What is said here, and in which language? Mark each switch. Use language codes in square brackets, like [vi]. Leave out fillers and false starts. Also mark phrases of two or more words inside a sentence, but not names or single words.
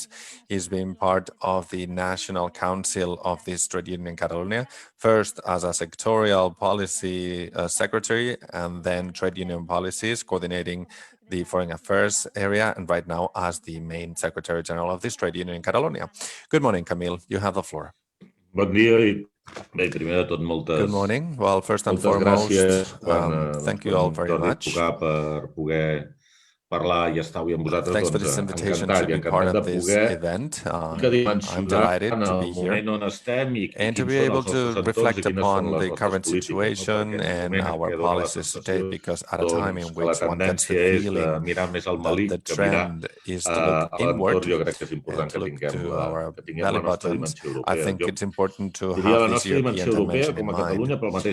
[en] He's been part of the National Council of this trade union in Catalonia, first as a sectorial policy secretary, and then trade union policies, coordinating the foreign affairs area, and right now as the main Secretary General of this trade union in Catalonia. Good morning, Camil. You have the floor. [ca] Bon dia i bé, primer de tot [en] Good morning. Well, first and foremost, thank you all very much. [ca] Per poder parlar i estar avui amb vosaltres. [en] Thanks for this invitation to be part of this event. I'm delighted to be here and to be able to reflect upon the current situation and our policies today, because at a time in which one gets the feeling that the trend is to look inward and to look to our belly buttons, I think it's important to have this European dimension in mind.